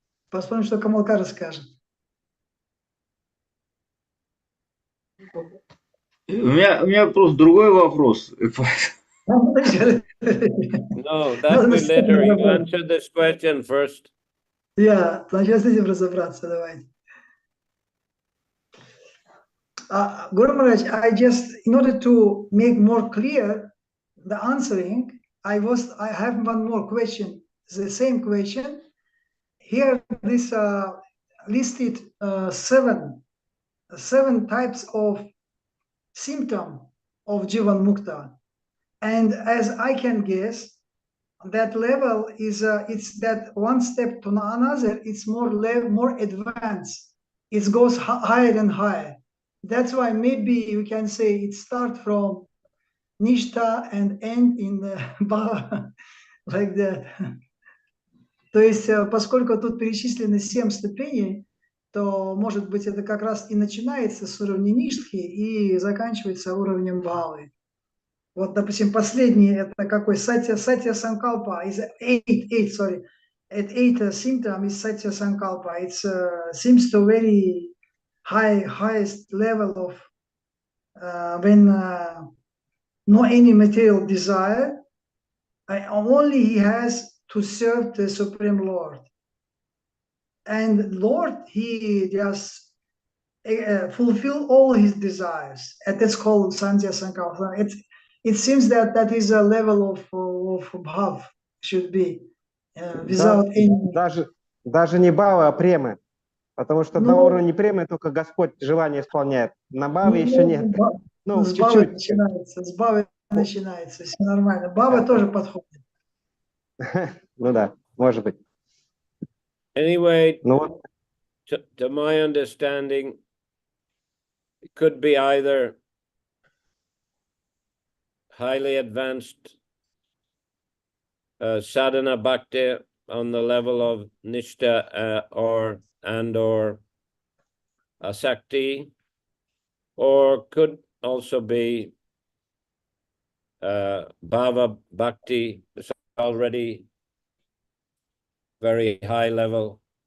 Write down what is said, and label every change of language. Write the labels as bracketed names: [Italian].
[Russian] Посмотрим, что Камалкар скажет. У меня просто другой вопрос. [English] No, that we later. You answer this question first. [Russian] Я, сначала с этим разобраться, давайте. [English] Guru Maharaj, in order to make more clear the answering, I have one more question, the same question. Here, this listed 7 types of symptom of Jivan Mukta. And as I can guess, that level is, it's that one step to another, it's more advanced. It goes higher and higher. That's why maybe we can say it starts from Nishta and end in the Bhava, like that. [Russian] То есть, поскольку тут перечислены 7 ступеней, то, может быть, это как раз и начинается с уровня Ништхи и заканчивается уровнем Бхавы. Вот, допустим, последний, это какой? [English] Сатья Санкалпа, is 8 symptom is Satya Sankalpa. It seems to very highest level of when no any material desire, only he has to serve the Supreme Lord. And Lord, he just fulfill all his desires. And that's called Sandhya Sankalpa. It seems that is a level of bhav should be without any. [Russian] Даже не бхава, а премы. Потому что на уровне премы только Господь желание исполняет. На бхаве еще нет. Ну, с бхавы чуть-чуть. с бхавы начинается, все нормально. Бхава тоже подходит. Ну да, может быть. [English] Anyway, to my understanding, it could be either highly advanced sadhana bhakti on the level of nishtha or asakti, or could also be bhava bhakti, already very high level